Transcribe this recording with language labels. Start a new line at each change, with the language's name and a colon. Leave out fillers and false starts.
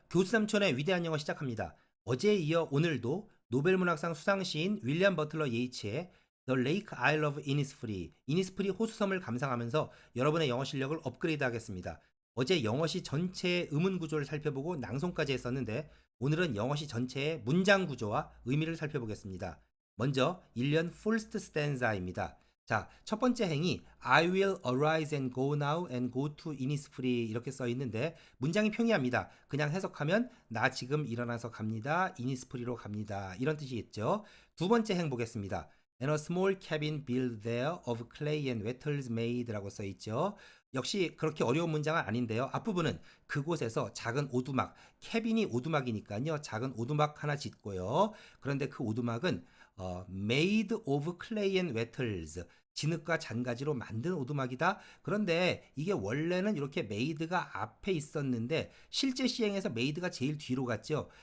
Korean: 교수삼촌의 위대한 영어 시작합니다. 어제에 이어 오늘도 노벨문학상 수상시인 윌리엄 버틀러 예이츠의 The Lake Isle of Innisfree, 이니스프리 호수섬을 감상하면서 여러분의 영어 실력을 업그레이드 하겠습니다. 어제 영어시 전체의 음운 구조를 살펴보고 낭송까지 했었는데 오늘은 영어시 전체의 문장 구조와 의미를 살펴보겠습니다. 먼저 1년
English: first stanza
Korean: 입니다. 자, 첫 번째 행이
English: I will arise and go now and go to Innisfree
Korean: 이렇게 써 있는데 문장이 평이합니다. 그냥 해석하면 나 지금 일어나서 갑니다. 이니스프리로 갑니다. 이런 뜻이겠죠. 두 번째 행 보겠습니다.
English: And a small cabin built there of clay and wattles made
Korean: 라고 써 있죠. 역시 그렇게 어려운 문장은 아닌데요. 앞부분은 그곳에서 작은 오두막, 캐빈이 오두막이니까요. 작은 오두막 하나 짓고요. 그런데 그 오두막은
English: made of clay and wattles
Korean: 진흙과 잔가지로 만든 오두막이다. 그런데 이게 원래는 이렇게 made가 앞에 있었는데 실제 시행에서 made가 제일 뒤로 갔죠.